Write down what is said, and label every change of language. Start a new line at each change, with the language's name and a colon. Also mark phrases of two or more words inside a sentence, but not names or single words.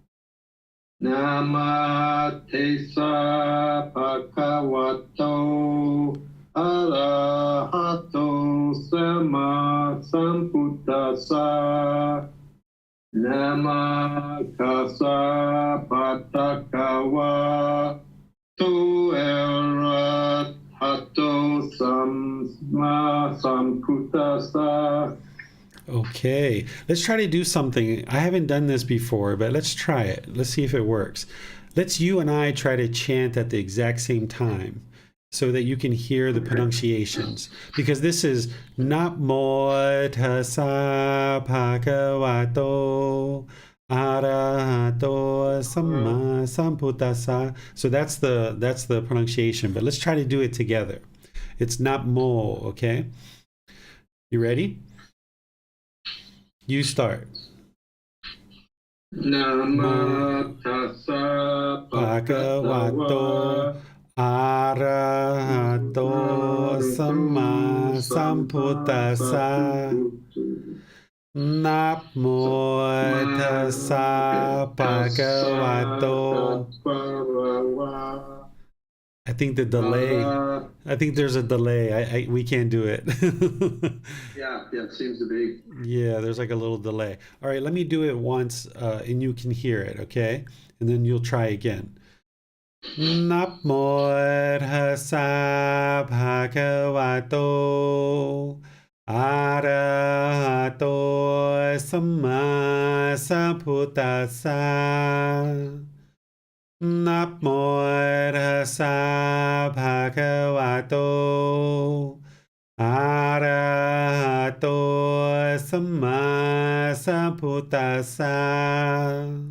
Pali: Nama tessa bhagavato arahato sama sambuddhassa. Nama kassa patakawa to arahato samma sambuddhassa.
English: Okay, let's try to do something. I haven't done this before, but let's try it. Let's see if it works. Let's you and I try to chant at the exact same time so that you can hear the pronunciations. Because this is
Pali: Namo Tassa Bhagavato Arahato Samma Sambuddhassa.
English: So that's the pronunciation, but let's try to do it together. It's Namo, okay? You ready? You start.
Pali: Nama tassa Bhagavato Arahato Samma Sambuddhassa. Namo Tassa Bhagavato.
English: I think there's a delay. We can't do it. Yeah, it seems to be. Yeah, there's like a little delay. All right, let me do it once and you can hear it, okay? And then you'll try again.
Pali: Namo Tassa Bhagavato Arahato Samma Sambuddhassa. Namo Tassa Bhagavato Arahato Samma Sambuddhassa.